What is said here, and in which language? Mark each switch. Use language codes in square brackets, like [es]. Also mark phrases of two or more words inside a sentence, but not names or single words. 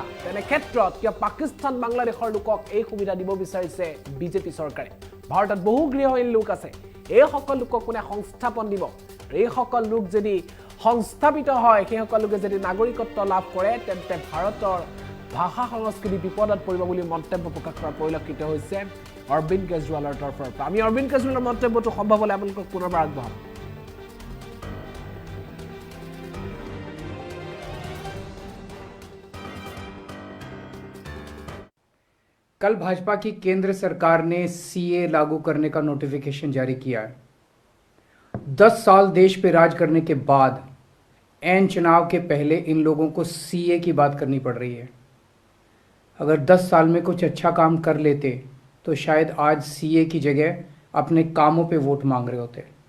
[as] তেনে ক্ষেত্ৰত কিয় পাকিস্তান বাংলাদেশৰ লোকক এই সুবিধা দিব বিচাৰিছে বিজেপি চৰকাৰে ভাৰতত বহু গৃহহীন লোক আছে এই সকল লোকক কোনে সংস্থাপন দিব এই সকল লোক যদি সংস্থাপিত হয় সেই সকল লোকে যদি নাগৰিকত্ব লাভ কৰে তেন্তে ভাৰতৰ ভাষা সংস্কৃতি বিপদত পৰিব বুলি মন্তব্য প্ৰকাশ কৰাৰ পৰিলক্ষিত হৈছে অৰবিন্দ কেজৰিৱালৰ তৰফৰ পৰা আমি অৰবিন্দ কেজৰিৱালৰ মন্তব্যটো সম্ভৱ হ'লে আপোনালোকক পুনৰবাৰ আগবঢ়াম [hi] कल भाजपा की केंद्र सरकार ने सीए लागू करने का नोटिफिकेशन जारी किया है 10 साल देश पे राज करने के बाद एन चुनाव के पहले इन लोगों को सीए की बात करनी पड़ रही है अगर 10 साल में कुछ अच्छा काम कर लेते तो शायद आज सीए की जगह अपने कामों पे वोट मांग रहे होते